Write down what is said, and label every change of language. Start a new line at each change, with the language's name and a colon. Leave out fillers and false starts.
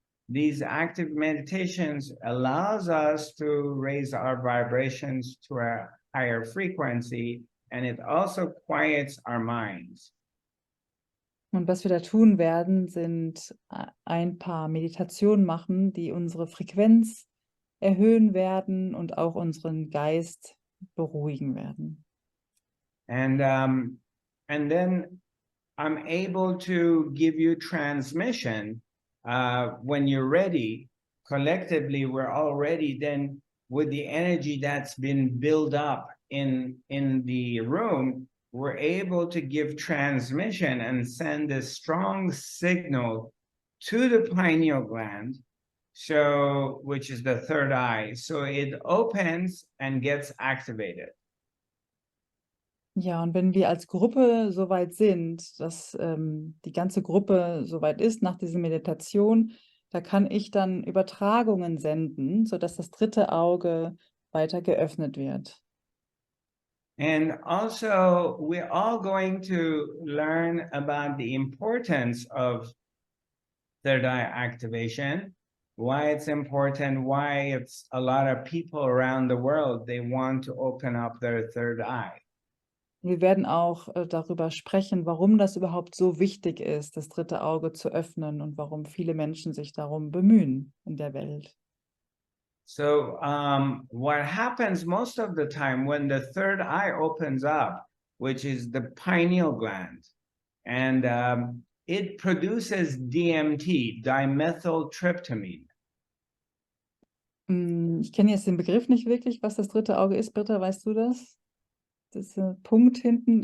English: These active meditations allows us to raise our vibrations to a higher frequency, and it also quiets our minds.
German: Und was wir da tun werden, sind ein paar Meditationen machen, die unsere Frequenz erhöhen werden und auch unseren Geist beruhigen werden.
English: And then I'm able to give you transmission when you're ready. Collectively, we're all ready then with the energy that's been built up in the room. We're able to give transmission and send a strong signal to the pineal gland, which is the third eye. So it opens and gets activated.
German: Ja, und wenn wir als Gruppe soweit sind, dass die ganze Gruppe soweit ist nach dieser Meditation, da kann ich dann Übertragungen senden, sodass das 3. Auge weiter geöffnet wird.
English: And also, we're all going to learn about the importance of third eye activation, why it's important, why it's a lot of people around the world, they want to open up their third eye.
German: Wir werden auch darüber sprechen, warum das überhaupt so wichtig ist, das 3. Auge zu öffnen und warum viele Menschen sich darum bemühen in der Welt.
English: So what happens most of the time when the third eye opens up, which is the pineal gland, and it produces DMT, dimethyltryptamine.
German: Ich kenne jetzt den Begriff nicht wirklich, was das dritte Auge ist. Britta, weißt du das? Das ist ein Punkt hinten.